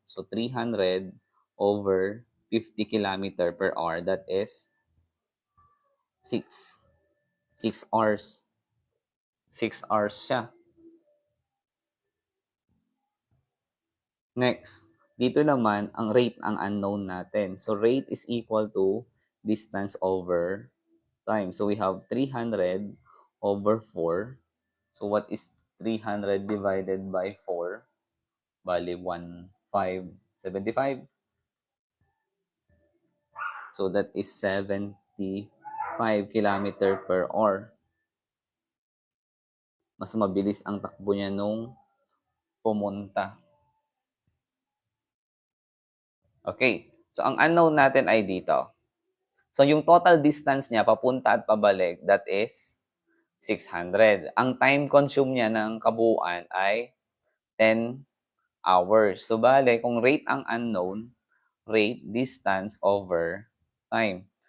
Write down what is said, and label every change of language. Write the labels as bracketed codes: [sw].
[en] So, 300 over 50 km per hour. That is 6. 6 hours. [tl] 6 hours siya. Next, dito naman, ang rate ang unknown natin. [en] So, rate is equal to distance over time. So, we have 300 over 4. So, what is 300 divided by 4? Bali, 1,575. So, that is 75 kilometer per hour. [tl] Mas mabilis ang takbo niya nung pumunta. Okay. So, ang unknown natin ay dito. So, yung total distance niya papunta at pabalik, [en] that is 600. [tl] Ang time consume niya ng kabuuan ay 10 hours. So, bale, kung rate ang unknown, rate distance over time.